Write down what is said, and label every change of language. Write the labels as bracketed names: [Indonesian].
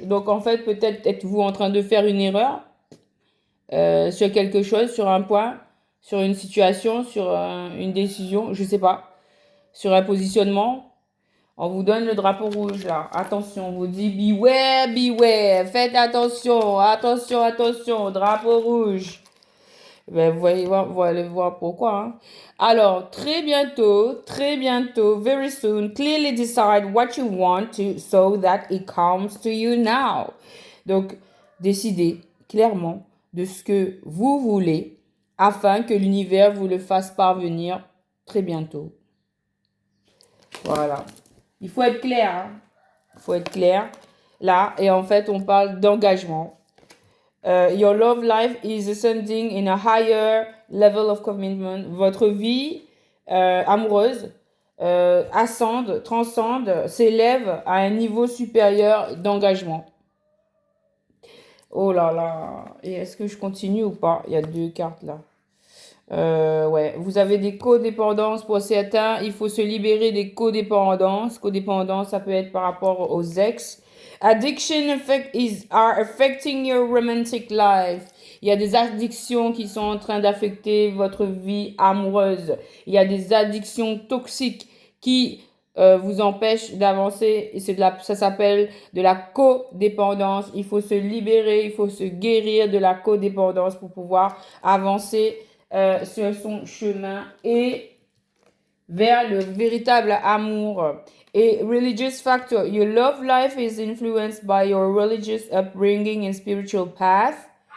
[French] Donc, en fait, peut-être êtes-vous en train de faire une erreur sur quelque chose, sur un point, sur une situation, sur une décision, je sais pas. Sur un positionnement, on vous donne le drapeau rouge là. Attention, on vous dit [English] beware, beware. [French] Faites attention, attention, attention, drapeau rouge. Ben, vous allez voir pourquoi. Hein. Alors, très bientôt, [English] very soon, clearly decide what you want to so that it comes to you now. [French] Donc, décidez clairement de ce que vous voulez afin que l'univers vous le fasse parvenir très bientôt. Voilà. Il faut être clair. Hein. Il faut être clair. Là, et en fait, on parle d'engagement. [English] Your love life is ascending in a higher level of commitment. [French] Votre vie amoureuse ascende, transcende, s'élève à un niveau supérieur d'engagement. Oh là là. Et est-ce que je continue ou pas? Il y a 2 cartes là. Ouais, vous avez des codépendances pour certains. Il faut se libérer des codépendances. Codépendance, ça peut être par rapport aux ex. [English] Addiction are affecting your romantic life. [French] Il y a des addictions qui sont en train d'affecter votre vie amoureuse. Il y a des addictions toxiques qui vous empêchent d'avancer. Et ça s'appelle de la codépendance. Il faut se libérer, il faut se guérir de la codépendance pour pouvoir avancer sur son chemin et vers le véritable amour. [English] Et religious factor, your love life is influenced by your religious upbringing and spiritual path.